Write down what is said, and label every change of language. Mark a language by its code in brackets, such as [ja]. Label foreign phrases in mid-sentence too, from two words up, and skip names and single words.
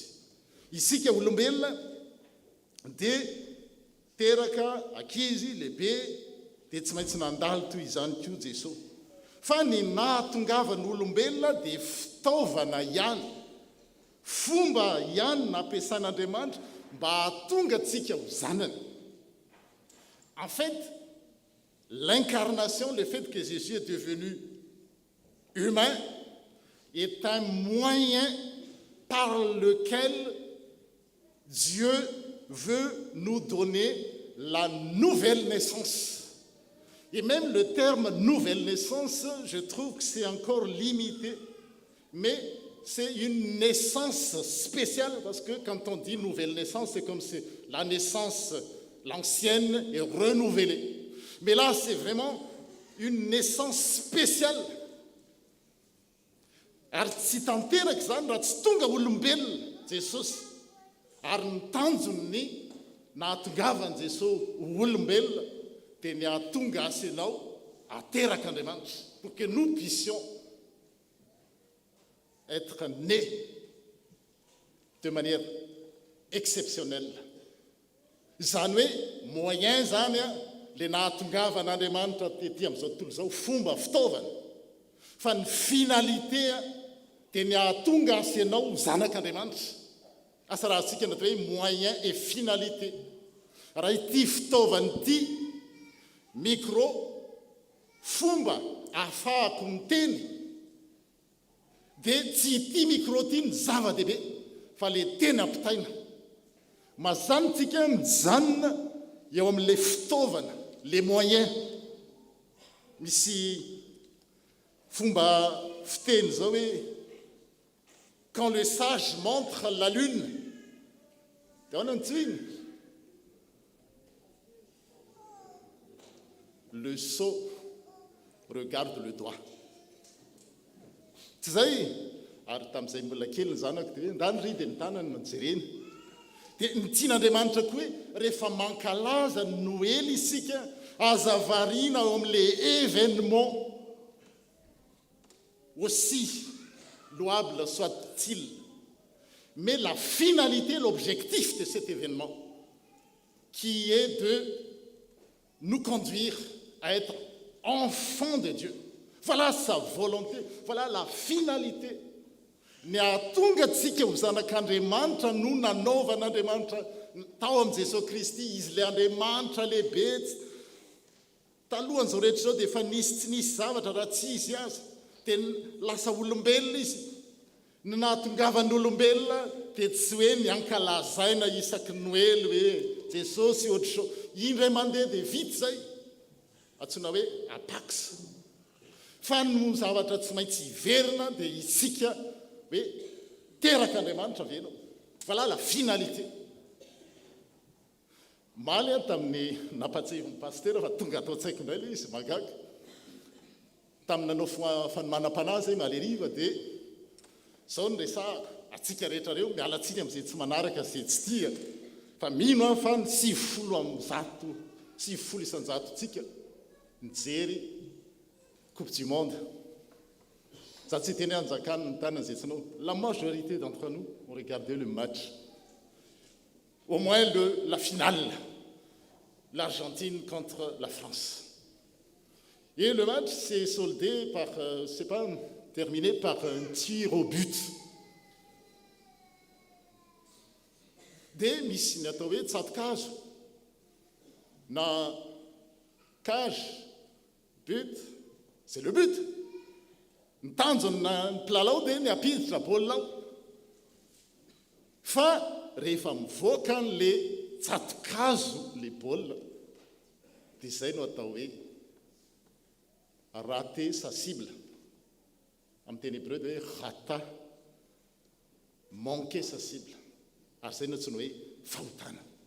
[mg] Isika olombelona dia teraka ankizy lehibe dia tsy maintsy nandalo toy izany koa Jesosy. Fa ny nahatongavan'olombelona dia fitaovana ihany, fomba ihany nampiasan'Andriamanitra mba hahatonga antsika ho zanany. [fr] En fait, l'incarnation, le fait que Jésus est devenu humain, est un moyen par lequel Dieu veut nous donner la nouvelle naissance. Et même le terme nouvelle naissance, je trouve que c'est encore limité, mais c'est une naissance spéciale parce que quand on dit nouvelle naissance, c'est comme si la naissance, l'ancienne est renouvelée. Mais là, c'est vraiment une naissance spéciale. [mg] Ary tsy tanteraka zany raha tsy tonga olombelona Jesosy ary ny tanjony nahatongavany Jesosy olombelona dia ny ahatonga asenao ateraka Andriamanitra [fr] pour que nous puissions être nés de manière exceptionnelle. [mg] Zany hoe moyen zany le nahatongavan'Andriamanitra tetỳ amin'izao tontolo zao fomba fitaovana fa ny finalité dia ny ahatonga asenao zanak'Andriamanitra. Asa raha antsika natao hoe [fr] moyen et finalité. [mg] Raha ity fitaovana ity micro fomba ahafahako miteny dia tsy ity micro ity ny zava-dehibe fa le teny ampitaina. Mazany tsika mijanona eo amin'ilay fitaovana, [fr] les moyens. [mg] Misy fomba fiteny zao hoe [fr] quand le sage montre la lune, [mg] dia ahoana ny tsoiny? [fr] Le sot regarde le doigt. [mg] Tsy zay ary tamin'izay mbola kely ny zanako dia hoe ndany ry dia ny tanany no jereny. Dia ny tian'Andriamanitra koa hoe rehefa mankalaza ny Noely isika aza variana ao amin'ilay [fr] événement aussi louable soit-il, mais la finalité, l'objectif de cet événement qui est de nous conduire à être enfants de Dieu. Voilà sa volonté, voilà la finalité. [mg] Ny ahatonga antsika ho zanak'Andriamanitra no nanaovan'Andriamanitra tao amin'i Jesosy Kristy izy le Andriamanitra lehibe. Talohan'izao rehetra zao dia efa nisy tsy nisy zavatra raha tsy izy azy dia lasa olombelona izy. Ny nahatongavan'olombelona dia tsy hoe miankalazaina isaky Noely hoe Jesosy ohatr'izao. Indray mandeha dia vita zay. Antsoina hoe apax. Fa no zavatra tsy maintsy hiverina dia isika hoe teraka Andriamanitra venao. Voilà la finalité. Maly tamin'ny nampatsehivy ny pasteur fa tonga atao an-tsaiko indray le izy magaga. Tamin'ny nanao fanomanam-panahy zay maleriva dia zao ny resahako atsika rehetrareo mialatsika amin'izay tsy manaraka zay tsy tia fa mino aho fa ny 7 isanjato tsika nijery [fr] coupe du monde. Ça c'était né en Zakan, la majorité d'entre nous ont regardé le match. Au moins la finale, l'Argentine contre la France. Et le match s'est soldé par, terminé par un tir au but. Dès Missinatoé de cette cage, na cage, but, c'est le but. [mg] Ny tanjony na ny mpilalao dia ny ampiditra baolina fa rehefa mivoaka n'le tsatokazo le baolina dia izay no atao hoe [fr] raté sa cible [mg] amin'ny teny hébreu dia hoe rata [fr] manqué sa cible [mg] ary izay no tsy ny hoe fahotana